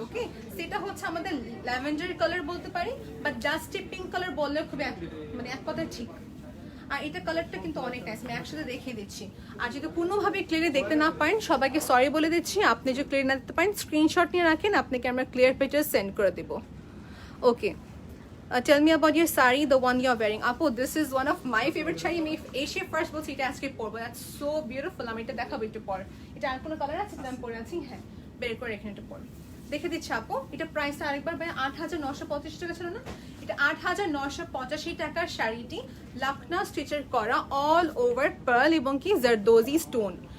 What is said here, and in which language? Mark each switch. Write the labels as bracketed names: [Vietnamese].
[Bangla] ওকে, সেটা হচ্ছে আমাদের ল্যাভেন্ডার কালার বলতে পারি, বা ডাস্টি পিঙ্ক কালার বললে খুবই মানে এক কথায় ঠিক। আর এটা কালারটা কিন্তু অনেক নাইস, আমি একসাথে দেখিয়ে দিচ্ছি। আর যদি কোনোভাবে ক্লিয়ারে দেখতে না পারেন সবাইকে সরি বলে দিচ্ছি, আপনি যদি ক্লিয়ার না দেখতে পারেন স্ক্রিনশট নিয়ে রাখেন, আপনাকে আমরা ক্লিয়ার পিকচার সেন্ড করে দেবো। [English] Okay, tell me about your sari, the one you're wearing. Apo, this is one of my favorite sari. [Bangla] আমি এশিয়া ফার্স্ট বলছি এটা আজকে পরবো, [English] That's so beautiful. [Bangla] আমি এটা দেখাবো একটু পর। এটা আর কোনো কালার আছে যেটা আমি পরে আছি? হ্যাঁ, বের করে এখানে এটা পর দেখে দিচ্ছি আপু। এটা প্রাইসটা আরেকবার ভাই 8,985 টাকা ছিল না? এটা 8,985 টাকার শাড়িটি লখনৌ স্টিচের করা, অল ওভার পার্ল এবং কি জারদোজি স্টোন।